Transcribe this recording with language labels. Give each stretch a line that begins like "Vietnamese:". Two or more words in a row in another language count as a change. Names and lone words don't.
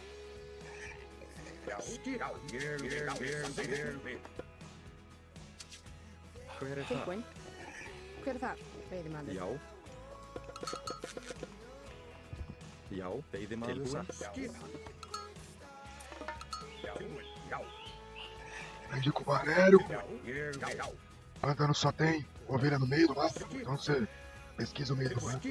Icelandic: Já, skipan. Ég vil samþykki. Hver er það? Tilbúin. Hver er þar? Veiðimaður. Já. Já, veiðimaður satt. Skipan. Já, já.
Portuguese: Aprendi com o Valério.
Icelandic: Já, já.
Portuguese: Pântano só tem ovelha no meio do mato. Então você pesquisa o meio do mato.